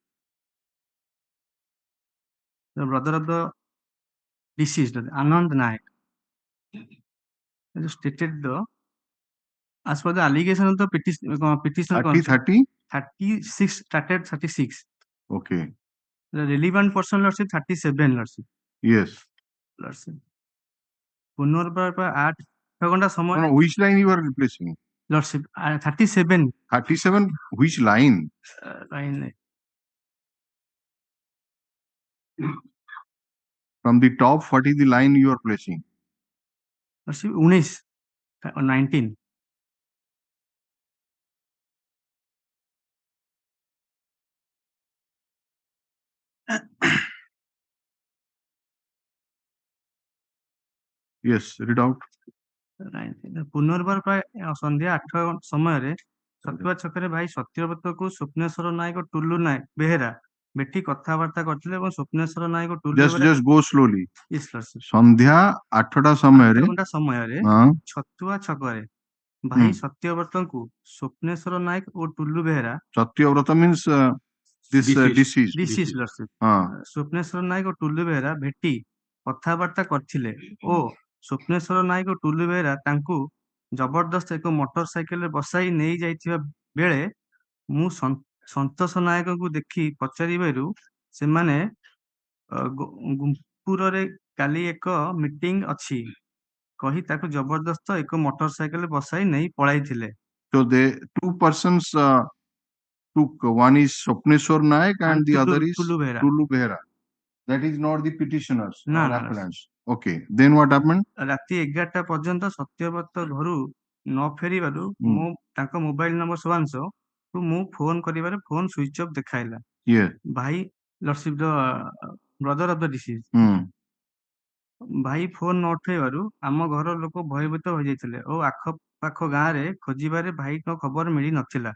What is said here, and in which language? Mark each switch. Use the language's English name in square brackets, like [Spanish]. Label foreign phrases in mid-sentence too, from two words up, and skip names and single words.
[English] The brother of the deceased, Anand Naik, as stated as per the allegation of the petition 36 started 36. Okay. The relevant person, Lordship, 37, Lordship. Yes. Lordship. [Odia] ପୁନର୍ବାର 8 ଘଣ୍ଟା ସମୟ. [English] No, which line you are replacing? Lordship, 37. 37, which line? Line. From the top, what is the line you are placing? Lordship, 19 or 19. Yes, read out. [Odia] ପୁନର୍ବାର ପ୍ରାୟ ସନ୍ଧ୍ୟା 8 ସମୟରେ ସତୁଆ ଛକରେ ଭାଇ ସତ୍ୟବ୍ରତକୁ ସ୍ୱପ୍ନେଶ୍ୱର ନାୟକ ଟୁଲୁ ନାୟକ ବେହେରା ବେଠି କଥାବାର୍ତ୍ତା କରିଥିଲେ ଏବଂ ସ୍ୱପ୍ନେଶ୍ୱର ନାୟକ ଟୁଲୁ [English] just go slowly. Yes, Lordship. [Odia] ସନ୍ଧ୍ୟା 8ଟା ସମୟରେ ଛତୁଆ ଛକରେ ଭାଇ ସତ୍ୟବ୍ରତଙ୍କୁ ସ୍ୱପ୍ନେଶ୍ୱର ନାୟକ ଓ ଟୁଲୁ ବେହେରା [English] Satyavrata means this deceased. deceased Lordship [Odia] ସ୍ୱପ୍ନେଶ୍ୱର ନାୟକ ଓ ଟୁଲୁ ବେହେରା ଭେଟି କଥାବାର୍ତ୍ତା କରିଥିଲେ ଓ ସ୍ୱପ୍ନେଶ୍ୱର ନାୟକ ଓ ଟୁଲୁ ବେହେରା ତାଙ୍କୁ ଜବରଦସ୍ତ ଏକ ମୋଟର ସାଇକେଲରେ ବସାଇ ନେଇ ଯାଇଥିବା ବେଳେ ମୁଁ ସନ୍ତୋଷ ନାୟକଙ୍କୁ ଦେଖି ପଚାରିବାରୁ ସେମାନେ ଗୁମ୍ପୁରରେ କାଲି ଏକ ମିଟିଂ ଅଛି କହି ତାକୁ ଜବରଦସ୍ତ ଏକ ମୋଟର ସାଇକେଲରେ ବସାଇ ନେଇ ପଳାଇଥିଲେ। [English] So the two persons took. One is Swapneshwar Naik and the other is Tulu Behera. Tulu Behera. That is not the petitioners No, or no, appellants. Okay. Then what happened? [Odia] ରାତି 11ଟା ପର୍ଯ୍ୟନ୍ତ ସତ୍ୟବ୍ରତ ଘରୁ ନ ଫେରିବାରୁ ମୁଁ ତାଙ୍କ ମୋବାଇଲ ନମ୍ବର ସୁବାଂଶ ମୁଁ ଫୋନ କରିବାରେ ଫୋନ [English] switch off [Odia] ଦେଖାଇଲା। ଭାଇ [English] Lordship the brother of the deceased [Odia] ଭାଇ ଫୋନ ନ ଉଠାଇବାରୁ ଆମ ଘର ଲୋକ ଭୟଭୀତ ହୋଇଯାଇଥିଲେ ଓ ଆଖପାଖ ଗାଁରେ ଖୋଜିବାରେ ଭାଇଙ୍କ ଖବର ମିଳି ନଥିଲା।